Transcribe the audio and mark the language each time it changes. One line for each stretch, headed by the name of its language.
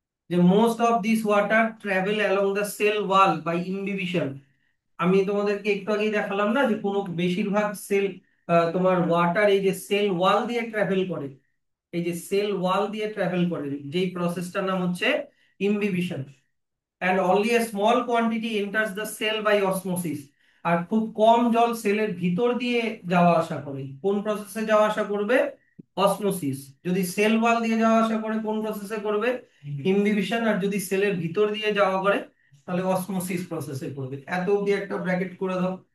English: যে most of this water travel along the cell wall by imbibition.
Bangla: আমি তোমাদেরকে একটু আগেই দেখালাম না যে কোনো বেশিরভাগ সেল, তোমার ওয়াটার এই যে সেল ওয়াল দিয়ে ট্রাভেল করে, এই যে সেল ওয়াল দিয়ে ট্রাভেল করে, যেই প্রসেসটার নাম হচ্ছে ইমবিবিশন।
English: and only a small quantity enters the cell by osmosis।
Bangla: আর খুব কম জল সেলের ভিতর দিয়ে যাওয়া আসা করে, কোন প্রসেসে যাওয়া আসা করবে? অসমোসিস। যদি সেল ওয়াল দিয়ে যাওয়া আসা করে কোন প্রসেসে করবে? ইমবিবিশন। আর যদি সেলের ভিতর দিয়ে যাওয়া করে তাহলে অসমোসিস প্রসেসে করবে। এত অব্দি একটা ব্র্যাকেট করে দাও।